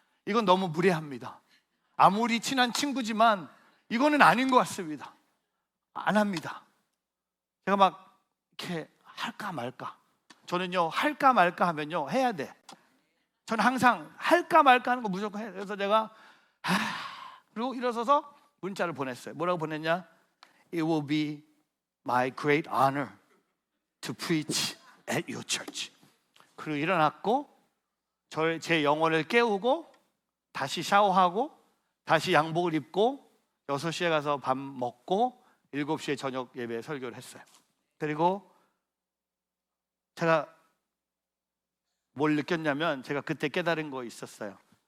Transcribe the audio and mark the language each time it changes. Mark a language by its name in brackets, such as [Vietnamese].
[Korean] 이건 너무 무례합니다. 아무리 친한 친구지만 이거는 아닌 것 같습니다. 안 합니다. 제가 막 이렇게 할까 말까. 저는요, 할까 말까 하면요 해야 돼. 저는 항상 할까 말까 하는 거 무조건 해요. 그래서 제가 그리고 일어서서 문자를 보냈어요. 뭐라고 보냈냐? [English] It will be my great honor to preach at your church. [Korean] 그리고 일어났고 제 영혼을 깨우고 다시 샤워하고 다시 양복을 입고 6시에 가서 밥 먹고 7시에 저녁 예배 설교를 했어요. 그리고 제가 뭘 느꼈냐면 제가 그때 깨달은 거 있었어요.